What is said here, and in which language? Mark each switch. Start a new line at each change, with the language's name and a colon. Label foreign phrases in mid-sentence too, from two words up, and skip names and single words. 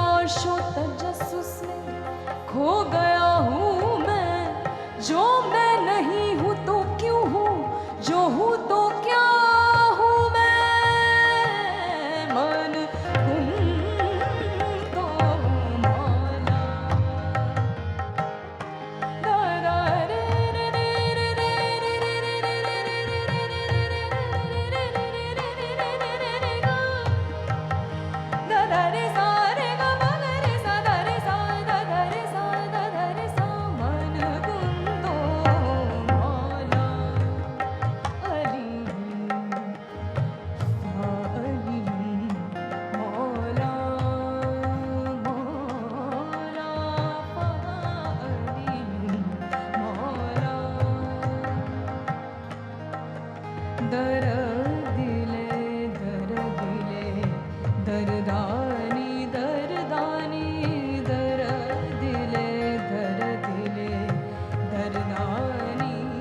Urdu: نشو تجسس میں کھو گیا ہوں میں. جو میں نہیں ہوں تو کیوں ہوں، جو ہوں تو کیا ہوں میں.
Arabic: من كنت مولا. दा रे रे रे रे रे रे रे रे रे दा दा रे सा रे गा मा गा रे सा दा रे सा दा दा रे सा दा दा रे सा। من كنت مولا علي علي مولا مولا علي مولا. दर्द दिले दर्दानी दर्दानी दर्द दिले दर्दानी।